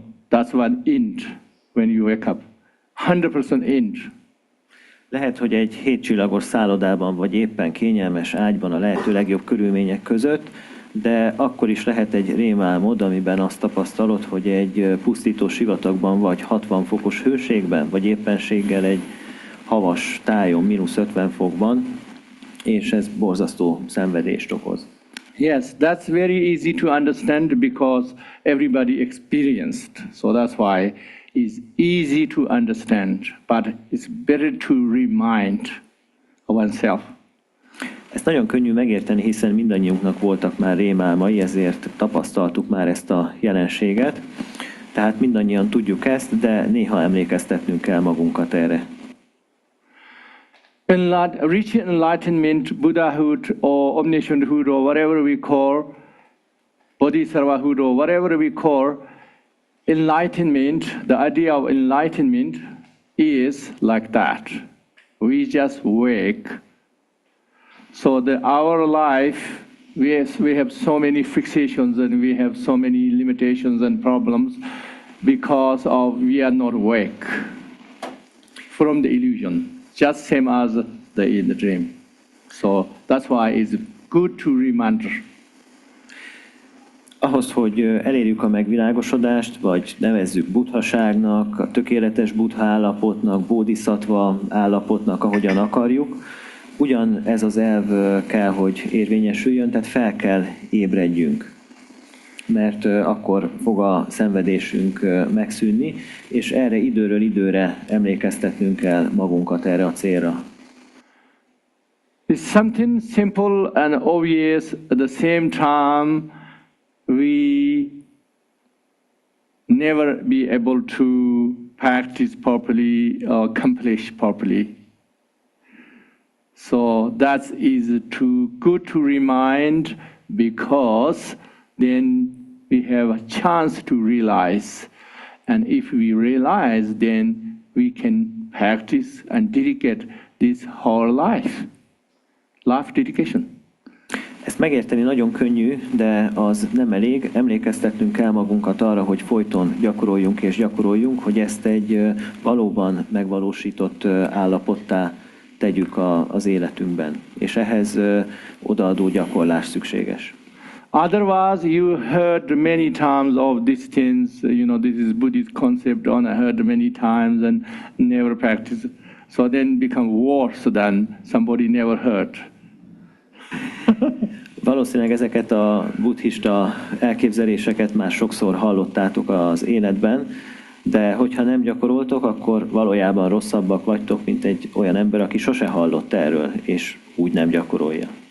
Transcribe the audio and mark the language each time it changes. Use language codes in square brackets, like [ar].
[en] That's one end when you wake up. 100% end. [hu] Lehet, hogy egy 7 csillagos szállodában vagy éppen kényelmes ágyban a lehető legjobb körülmények között, de akkor is lehet egy rémálmod, amiben azt tapasztalod, hogy egy pusztító sivatagban vagy 60 fokos hőségben, vagy éppenséggel egy havas tájon mínusz 50 fokban, és ez borzasztó szenvedést okoz. [en] Yes, that's very easy to understand because everybody experienced. So that's why it's easy to understand, but it's better to remind oneself. [hu] Ezt nagyon könnyű megérteni, hiszen mindannyiunknak voltak már rémálmai, ezért tapasztaltuk már ezt a jelenséget. Tehát mindannyian tudjuk ezt, de néha emlékeztetnünk kell magunkat erre. [en] Reaching enlightenment, Buddhahood or omniscienthood or whatever we call, Bodhisattvahood or whatever we call, enlightenment, the idea of enlightenment is like that. We just wake. So our life, we have so many fixations and we have so many limitations and problems because of we are not awake from the illusion, just same as in the dream. So that's why it's good to remind. [hu] Ahhoz, hogy elérjük a megvilágosodást, vagy nevezzük buddhaságnak, a tökéletes buddha állapotnak, bodhisattva állapotnak, ahogyan akarjuk, ugyan ez az elv kell, hogy érvényesüljön, tehát fel kell ébredjünk, mert akkor fog a szenvedésünk megszűnni, és erre időről időre emlékeztetnünk kell magunkat erre a célra. [en] It's something simple and obvious at the same time. We never be able to practice properly or accomplish properly. So that is too good to remind, because then we have a chance to realize. And if we realize, then we can practice and dedicate this whole life dedication. [hu] Ezt megérteni nagyon könnyű, de az nem elég. Emlékeztetnünk kell magunkat arra, hogy folyton gyakoroljunk és gyakoroljunk, hogy ezt egy valóban megvalósított állapottá tegyük az életünkben. És ehhez odaadó gyakorlás szükséges. [en] Otherwise, you heard many times of these things, this is Buddhist concept, I heard many times and never practice. So then become worse than somebody never heard. [hu] Valószínűleg ezeket a buddhista elképzeléseket már sokszor hallottátok az életben, de hogyha nem gyakoroltok, akkor valójában rosszabbak vagytok, mint egy olyan ember, aki sose hallott erről, és úgy nem gyakorolja.